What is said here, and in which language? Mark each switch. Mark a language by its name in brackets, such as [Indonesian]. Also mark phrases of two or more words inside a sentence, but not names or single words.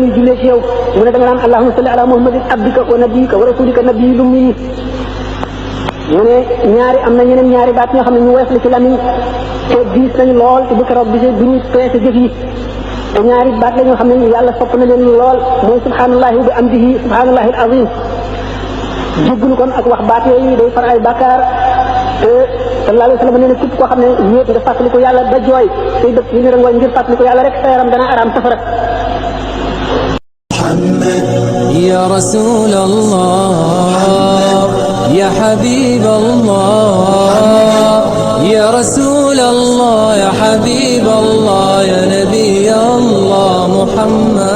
[Wolof] ñuy jullee ci yow mu ne da nga naan [Arabic] اللهم صل على محمد عبدك ونبيك ورسولك النبي الأمي [Wolof] mu ne am na ñeneen ñaari baat ñoo xam ne ñu woyof la ci lamiñ te diis nañu lool te bu keroog bi bu ñuy peese jëf yi te ñaari baat la ñoo xam ne yàlla sopp na leen lool mooy [Arabic] سبحان الله وبحمده سبحان الله العظيم [Wolof] jéggulu kon ak wax baat yooyu day far ay bàkkaar te [Arabic] صلى الله عليه وسلم [Wolof] nee na képp koo xam ne ñéet nga fàttali ko yàlla da jooy say dëkk yi ne rangooy ngir fàttali ko yàlla rek sa yaram dana araam safara [Arabic] يا رسول الله يا حبيب الله يا رسول الله يا حبيب الله يا نبي الله محمد